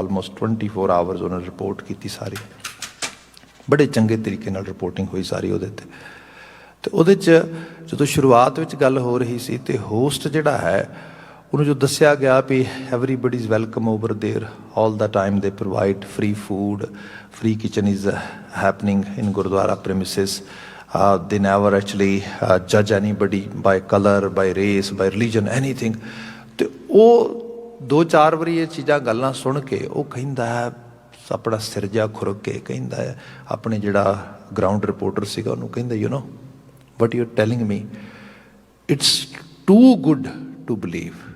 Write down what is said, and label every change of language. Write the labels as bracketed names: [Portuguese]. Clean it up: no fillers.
[English] almost 24 hours [Punjabi] ਉਹਨਾਂ ਨੇ report ਕੀਤੀ ਸਾਰੀ, ਬੜੇ ਚੰਗੇ ਤਰੀਕੇ ਨਾਲ ਰਿਪੋਰਟਿੰਗ ਹੋਈ ਸਾਰੀ ਉਹਦੇ 'ਤੇ। ਅਤੇ ਉਹਦੇ 'ਚ ਜਦੋਂ ਸ਼ੁਰੂਆਤ ਵਿੱਚ ਗੱਲ ਹੋ ਰਹੀ ਸੀ ਤੇ ਹੋਸਟ ਜਿਹੜਾ ਹੈ ਉਹਨੂੰ ਜੋ ਦੱਸਿਆ ਗਿਆ ਵੀ [English] Everybody is welcome over there all the time, they provide free food, free kitchen is happening in Gurudwara premises. They never actually judge anybody by color, by race, by religion, anything. [Punjabi] ਤੇ ਉਹ 2-4 ਵਾਰੀ ਇਹ ਚੀਜ਼ਾਂ ਗੱਲਾਂ ਸੁਣ ਕੇ ਉਹ ਕਹਿੰਦਾ ਹੈ, ਆਪਣਾ ਸਿਰ ਜਿਹਾ ਖੁਰਕ ਕੇ ਕਹਿੰਦਾ ਹੈ, ਆਪਣੇ ਜਿਹੜਾ ਗਰਾਊਂਡ ਰਿਪੋਰਟਰ ਸੀਗਾ ਉਹਨੂੰ ਕਹਿੰਦਾ, [English] You know what you are telling me, it's too good to believe.